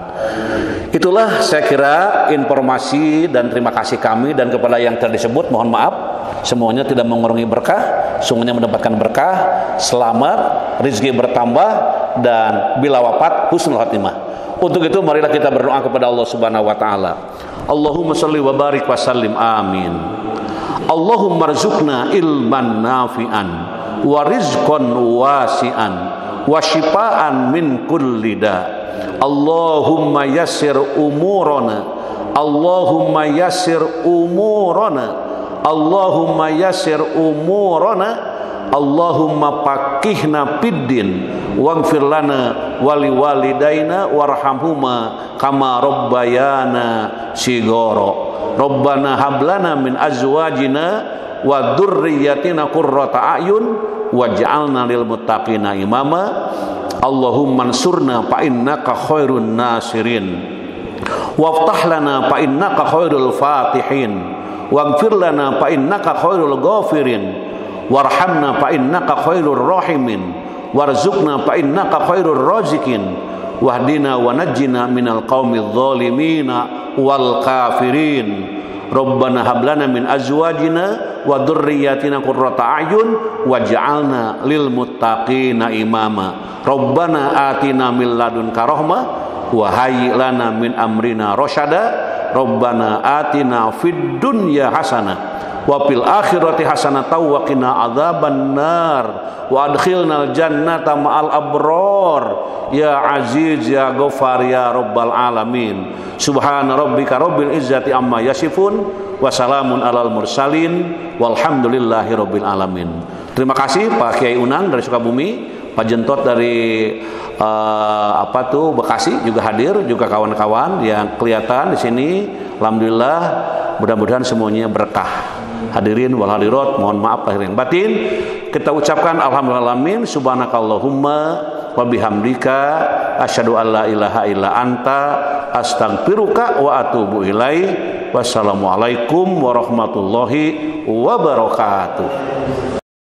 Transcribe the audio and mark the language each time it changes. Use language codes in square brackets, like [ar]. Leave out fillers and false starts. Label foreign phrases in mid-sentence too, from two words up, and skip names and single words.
[id] Itulah saya kira informasi dan terima kasih kami, dan kepada yang telah disebut mohon maaf. Semuanya tidak mengurangi berkah, semuanya mendapatkan berkah, selamat, rezeki bertambah, dan bila wafat [ar] حسن الخاتمة. [id] Untuk itu marilah kita berdoa kepada Allah [ar] سبحانه وتعالى. اللهم صل وبارك وسلم آمين. اللهم ارزقنا علما نافعا ورزقا واسعا وشفاء من كل داء. اللهم يسر أمورنا اللهم يسر أمورنا اللهم يسر أمورنا اللهم فقهنا في الدين واغفر لنا ولوالدينا وارحمهما كما ربيانا صغيرا. ربنا هب لنا من أزواجنا وذرياتنا قرة أعين واجعلنا للمتقين إماما. اللهم انصرنا فإنك خير الناصرين وافتح لنا فإنك خير الفاتحين واغفر لنا فإنك خير الغافرين وارحمنا فإنك خير الراحمين وارزقنا فإنك خير الرازقين واهدنا ونجنا من القوم الظالمين والكافرين. ربنا هب لنا من أزواجنا وذرياتنا قرة أعين واجعلنا للمتقين إماما. ربنا آتنا من لدنك رحمة وهيئ لنا من أمرنا رشدا. ربنا آتنا في الدنيا حسنة وفي الآخرة حسنة وقنا عذاب النار وأدخلنا الجنة مع الأبرار يا عزيز يا غفار يا رب العالمين. سبحان ربك رب العزة عما يصفون وسلام على المرسلين والحمد لله رب العالمين. [id] Terima kasih Pak Kiai Unang dari Sukabumi, Pak Jentot dari Bekasi juga hadir, juga kawan-kawan yang kelihatan di sini. Alhamdulillah, mudah-mudahan semuanya berkah. [ar] الحاضرين والحاضرات, [id] mohon maaf lahir dan batin. Kita ucapkan [ar] الحمد لله رب العالمين سبحانك اللهم وبحمدك أشهد أن لا إله إلا أنت أستغفرك وأتوب إليك. والسلام عليكم ورحمة الله وبركاته.